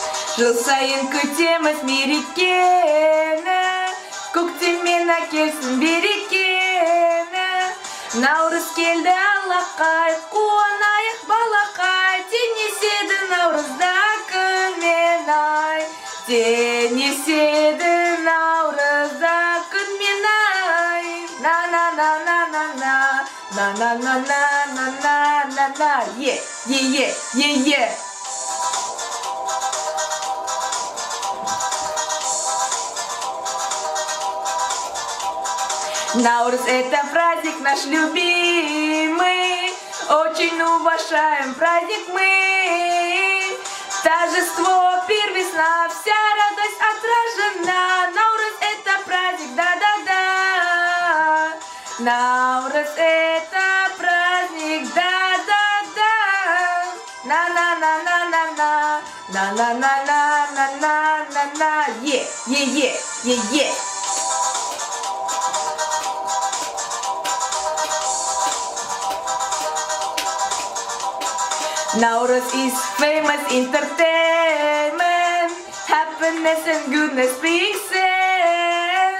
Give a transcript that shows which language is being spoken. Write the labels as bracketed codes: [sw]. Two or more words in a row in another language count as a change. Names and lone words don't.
[kk] Жыл сайын күтеміз мерекені, көктеммен әкелсін берекені. Наурыз келді алақай, қуанайық балақай, теңеседі наурызда күн мен ай. Теңеседі наурызда күн мен ай. На-на-на-на-на-на, на-на-на-на-на-на-на-на, е-е-е-е-е. [ru] Наурыз — это праздник наш любимый, очень уважаем праздник мы. Торжество, пир, весна, вся радость отражена. Наурыз — это праздник, да-да-да. Наурыз — это праздник, да-да-да. На-на-на-на-на-на, на-на-на-на-на-на-на-на, е-е-е-е-е. [en] Nauruz is famous entertainment, happiness and goodness being sent.